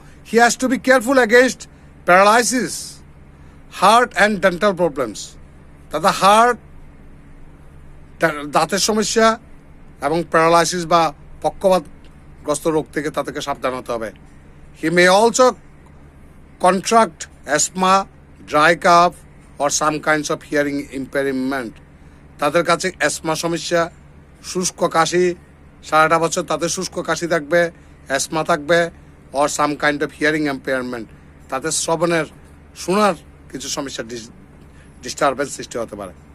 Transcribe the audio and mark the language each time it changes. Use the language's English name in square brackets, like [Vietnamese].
[English] He has to be careful against paralysis, heart and dental problems. [Bangla] তাদের heart, দাঁতের সমস্যা এবং প্যারালাইসিস বা পক্ষপাতগ্রস্ত রোগ থেকে তাদেরকে সাবধান হতে হবে। [English] He may also contract asthma, dry cough or some kinds of hearing impairment. [Bangla] তাদের কাছে অ্যাসমা সমস্যা, শুষ্ক কাশি, সারাটা বছর তাদের শুষ্ক কাশি থাকবে, অ্যাসমা থাকবে, [English] or some kind of hearing impairment, [Bangla] তাদের শোনার কিছু সমস্যা ডিস্টারবেন্স সৃষ্টি হতে পারে।